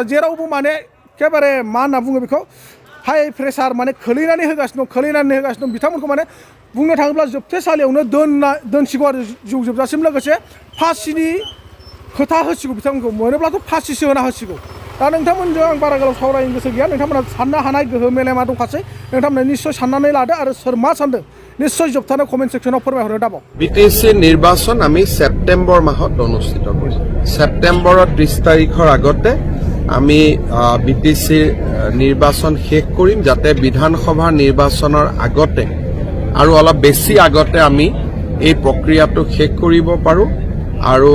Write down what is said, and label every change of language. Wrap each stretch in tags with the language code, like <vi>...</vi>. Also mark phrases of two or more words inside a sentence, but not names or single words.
<brx>जेरावबो माने एखेबारे मा होनना बुङो बेखौ</brx> <en>high pressure</en> <brx>माने खोलैनानै होगासिनो दं बिथांमोनखौ माने बुंनो थाङोब्ला जोबथेसालियावनो दोनसिगौ आरो जिउ जोबजासिम लोगोसे फासिनि खोथा होसिगौ बिथांमोनखौ मोनोब्लाथ' फासिसो होना होसिगौ दा नोंथांमोनजों आं बारा गोलाव सावरायनो गोसो गैया नोंथांमोना साननो हानाय गोहो मेलेमा दंखासै नोंथांमोना निश्चय साननानै लादो आरो सोर मा सानदों निश्चय जोबथानो कमेन्ट सेक्सनाव फोरमायहरनो दाबाव</brx> <as>BTC নিৰ্বাচন আমি সেপ্টেম্বৰ মাহত অনুষ্ঠিত কৰিম সেপ্টেম্বৰৰ 30 তাৰিখৰ আগতে আমি BTC নিৰ্বাচন শেষ কৰিম যাতে বিধানসভা নিৰ্বাচনৰ আগতে আৰু অলপ বেছি আগতে আমি এই প্ৰক্ৰিয়াটো শেষ কৰিব পাৰো আৰু</as>